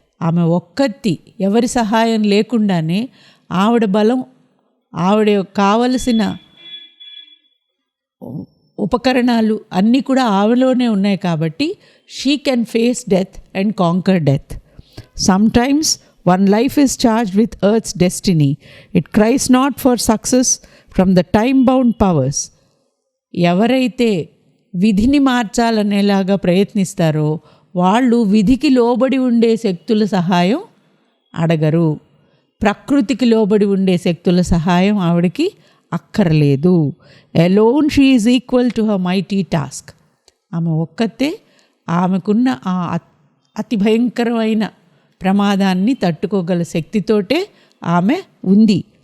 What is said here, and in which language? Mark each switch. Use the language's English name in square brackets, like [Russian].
[Telugu] ఆమె ఒక్కత్తి, ఎవరి సహాయం లేకుండానే ఆవిడ బలం, ఆవిడ కావలసిన ఉపకరణాలు అన్నీ కూడా ఆవిడలోనే ఉన్నాయి. కాబట్టి [English] She can face death and conquer death. Sometimes One life is charged with earth's destiny. It cries not for success from the time-bound powers. [Telugu] ఎవరైతే విధిని మార్చాలనేలాగా ప్రయత్నిస్తారో వాళ్ళు విధికి లోబడి ఉండే శక్తుల సహాయం అడగరు. ప్రకృతికి లోబడి ఉండే శక్తుల సహాయం ఆవిడకి అక్కర్లేదు. [English] Alone she is equal to her mighty task. [Telugu] ఆమె ఒక్కతే ఆమెకున్న ఆ అతి భయంకరమైన ప్రమాదాన్ని తట్టుకోగల శక్తితోటే ఆమె ఉంది.